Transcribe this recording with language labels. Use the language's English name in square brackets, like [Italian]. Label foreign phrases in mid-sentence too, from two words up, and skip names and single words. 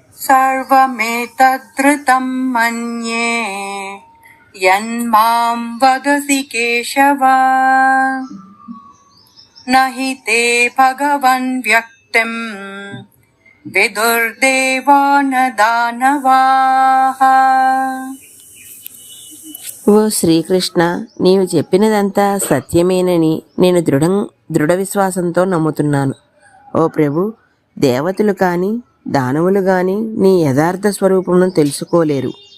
[Sanskrit] सर्वमेतद्धृतं मन्ये यन्मां वदसि केशव न हि ते भगवन् व्यक्तिं विदुर्देवा न दानवाः. [Telugu] ఓ శ్రీకృష్ణ, నీవు చెప్పినదంతా సత్యమేనని నేను దృఢ విశ్వాసంతో నమ్ముతున్నాను. ఓ ప్రభు, దేవతలు కానీ దానవులు కానీ నీ యథార్థ స్వరూపమును తెలుసుకోలేరు.